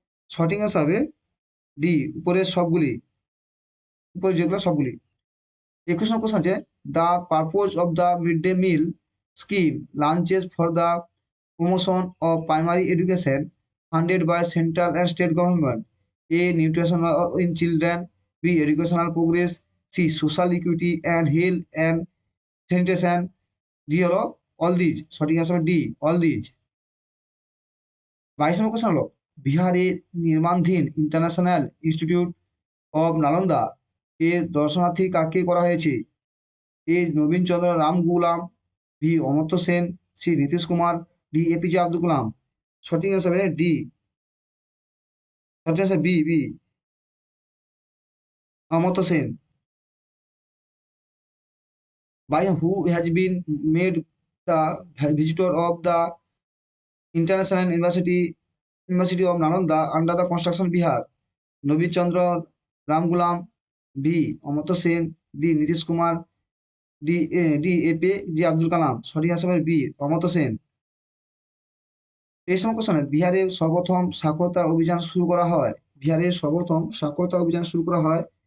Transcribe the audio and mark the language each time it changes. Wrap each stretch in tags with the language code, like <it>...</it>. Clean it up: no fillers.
<bn>সঠিক হিসাবে ডি উপরের সবগুলি, উপরে যেগুলো সবগুলি। 21 নম্বর কোশ্চেন আছে</bn> <en>The purpose of the mid day meal scheme lunches for the promotion of primary education funded by central and state government. A. Nutrition in children. B. Educational progress. C. Social equity and health and sanitation. D হলো all these। সঠিক answer D all these।</en> <bn>22 number question হলো বিহারের নির্মাণধীন international institute of Nalanda এর দর্শনার্থী কাকে করা হয়েছে? এ নবীন চন্দ্র Ramgoolam, B Amartya Sen, C Nitish Kumar, D APJ Abdul Kalam. সঠিক হিসাবে ডি, সঠিক আছে B Amartya Sen.</bn> <en>by who has been made the visitor of the international university of Nalanda under the construction Bihar?</en> <bn>Nabin Chandra Ramgoolam, B Amartya Sen, D Nitish Kumar, D APJ Abdul Kalam. সঠিক হিসাবে বি অমর্ত্য সেন। 23 নম্বর কোশ্চেন বিহারে সর্বপ্রথম সাক্ষরতা অভিযান শুরু করা হয়? বিহারের সর্বপ্রথম সাক্ষরতা অভিযান শুরু করা হয়?</bn>